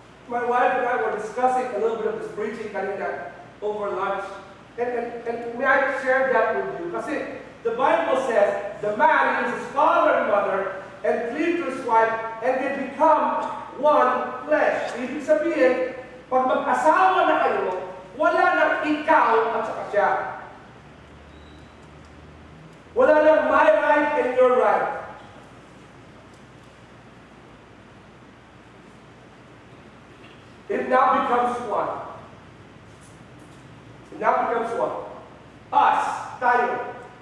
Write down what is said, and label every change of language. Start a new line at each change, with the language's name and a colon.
English: My wife and I were discussing a little bit of this preaching
Filipino: kanina
English: over lunch. And may I share that with you?
Filipino: Kasi
English: the Bible says, the man leaves his father and mother and cleave to his wife, and they become one flesh.
Filipino: Ibig sabihin, pag mag-asawa na kayo, wala nang ikaw at saka siya. Wala nang
English: my right and your right. It now becomes one. And now becomes what? Us,
Filipino: tayo.